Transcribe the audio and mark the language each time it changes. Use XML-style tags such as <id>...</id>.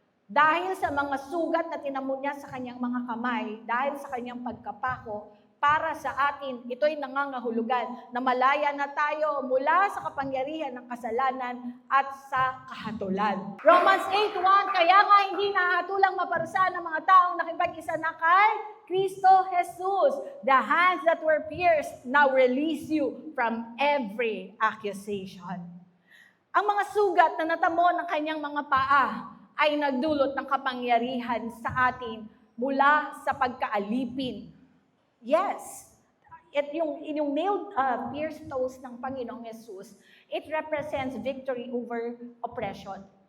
<tl>Dahil sa mga sugat na tinamo niya sa kanyang mga kamay, dahil sa kanyang pagkapako, para sa atin, ito'y nangangahulugan na malaya na tayo mula sa kapangyarihan ng kasalanan at sa kahatulan. Romans 8:1, kaya nga hindi nahatulang maparusahan ng mga taong nakipag-isa na kay Kristo Jesus.</tl> <en>The hands that were pierced now release you from every accusation.</en> <tl>Ang mga sugat na natamo ng kanyang mga paa ay nagdulot ng kapangyarihan sa atin mula sa pagkaalipin.</tl> <en>Yes, yung nailed pierced toes ng Panginoong Jesus, it represents victory over oppression.</en>